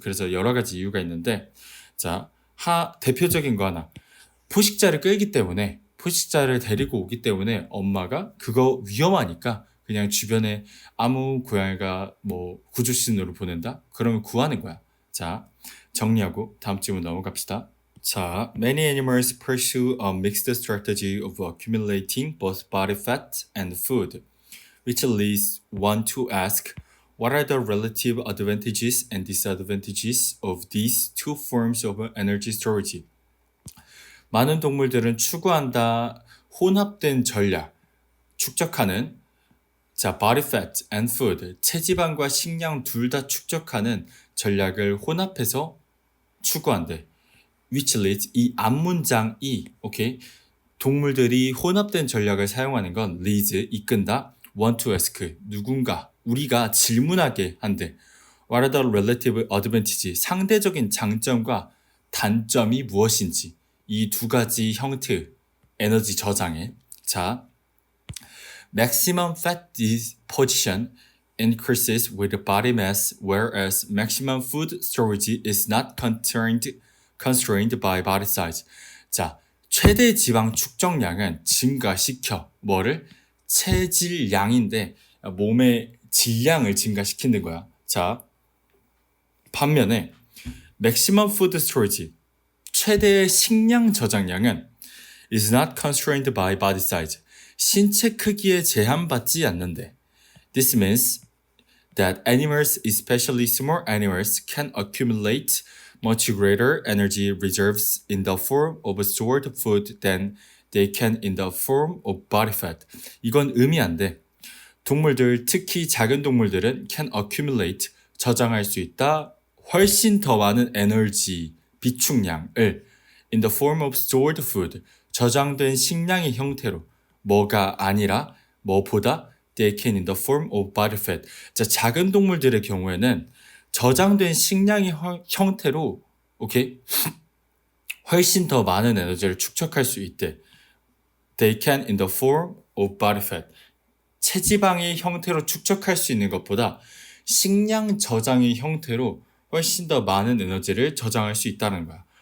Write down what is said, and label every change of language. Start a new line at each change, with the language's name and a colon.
Korean: 그래서 여러 가지 이유가 있는데 자 대표적인 거 하나 포식자를 끌기 때문에 포식자를 데리고 오기 때문에 엄마가 그거 위험하니까 그냥 주변에 아무 고양이가 뭐 구조신호를 보낸다? 그러면 구하는 거야. 자 정리하고 다음 질문 넘어갑시다.
English: 자, many animals pursue a mixed strategy of accumulating both body fat and food, which leads one to ask, what are the relative advantages and disadvantages of these two forms of energy storage?
Korean: 많은 동물들은 추구한다 혼합된 전략, 축적하는 자,
English: body fat and food,
Korean: 체지방과 식량 둘 다 축적하는 전략을 혼합해서 추구한대.
English: which leads
Korean: 이 앞문장이 오케이 동물들이 혼합된 전략을 사용하는 건
English: leads
Korean: 이끈다
English: want to ask
Korean: 누군가 우리가 질문하게 한대
English: What are the relative advantage?
Korean: 상대적인 장점과 단점이 무엇인지 이 두 가지 형태 에너지 저장에 자
English: maximum fat deposition increases with body mass whereas maximum food storage is not constrained by body size.
Korean: 자, 최대 지방 축적량은 증가시켜 뭐를 체질량인데 몸의 질량을 증가시키는 거야. 자, 반면에
English: maximum food storage
Korean: 최대의 식량 저장량은
English: is not constrained by body size.
Korean: 신체 크기에 제한받지 않는데.
English: This means that animals, especially small animals, can accumulate much greater energy reserves in the form of stored food than they can in the form of body fat.
Korean: 이건 의미한데 동물들, 특히 작은 동물들은
English: can accumulate,
Korean: 저장할 수 있다. 훨씬 더 많은 에너지, 비축량을
English: in the form of stored food,
Korean: 저장된 식량의 형태로 뭐가 아니라 뭐보다
English: they can in the form of body fat.
Korean: 자, 작은 동물들의 경우에는 저장된 식량의 형태로 오케이? 훨씬 더 많은 에너지를 축적할 수 있대.
English: They can in the form of body fat.
Korean: 체지방의 형태로 축적할 수 있는 것보다 식량 저장의 형태로 훨씬 더 많은 에너지를 저장할 수 있다는 거야.